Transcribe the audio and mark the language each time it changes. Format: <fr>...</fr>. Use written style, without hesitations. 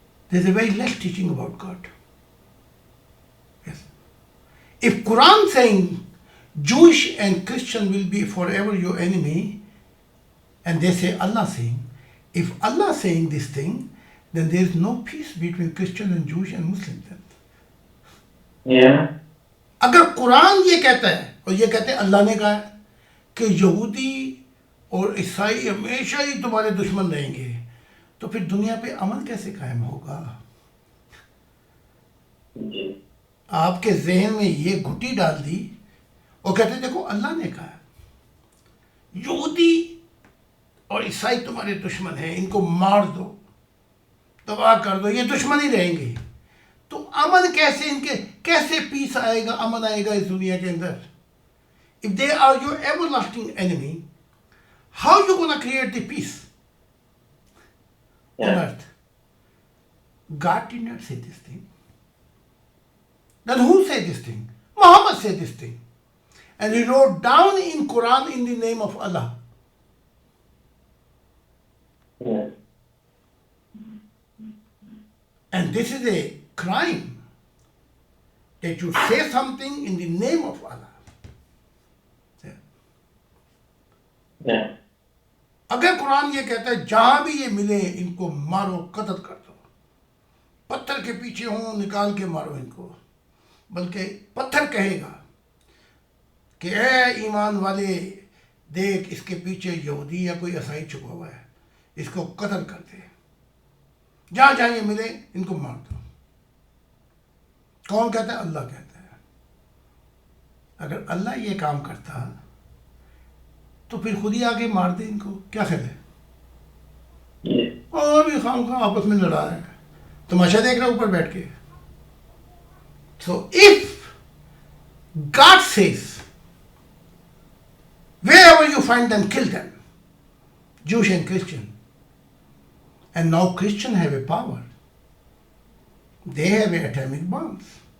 <en>There's a very less teaching about God. Yes. If Quran saying Jewish and Christian will be forever your enemy, and they say Allah saying, if Allah saying this thing, then there is no peace between Christian and Jewish and Muslim then. Yeah.</en> <ur>اگر قرآن یہ کہتا ہے اور یہ کہتے ہیں اللہ نے کہا ہے کہ یہودی اور عیسائی ہمیشہ ہی تمہارے دشمن رہیں گے, تو پھر دنیا پہ امن کیسے قائم ہوگا؟ آپ کے ذہن میں یہ گھٹی ڈال دی اور کہتے دیکھو اللہ نے کہا. یہودی اور عیسائی تمہارے دشمن ہیں، ان کو مار دو، تباہ کر دو، یہ دشمن ہی رہیں گے. تو امن کیسے، ان کے کیسے پیس آئے گا، امن آئے گا اس دنیا کے اندر؟</ur> <en>If they are your everlasting enemy, how you gonna create the peace on Yeah. earth? God did not say this thing. Then who said this thing? Muhammad said this thing. And he wrote down in Quran in the name of Allah. Yeah. And this is a crime that you say something in the name of Allah. Yeah.</en> <ur>اگر قرآن یہ کہتا ہے جہاں بھی یہ ملے ان کو مارو، قتل کر دو، پتھر کے پیچھے ہوں نکال کے مارو ان کو، بلکہ پتھر کہے گا کہ اے ایمان والے دیکھ اس کے پیچھے یہودی یا کوئی عیسائی چھپا ہوا ہے، اس کو قتل کر دے، جہاں جہاں یہ ملے ان کو مار دو. کون کہتا ہے؟ اللہ کہتا ہے. اگر اللہ یہ کام کرتا تو پھر خود ہی آگے مار دے ان کو، کیا خیال ہے؟</ur> <en>Yeah.</en> <ur>اور بھی خام خواہ آپس میں لڑا رہے ہیں، تماشا دیکھ رہے اوپر بیٹھ کے.</ur> <en>So if God says wherever you find them, kill them, Jewish and Christian. And now Christians have a power. They have atomic bombs.</en>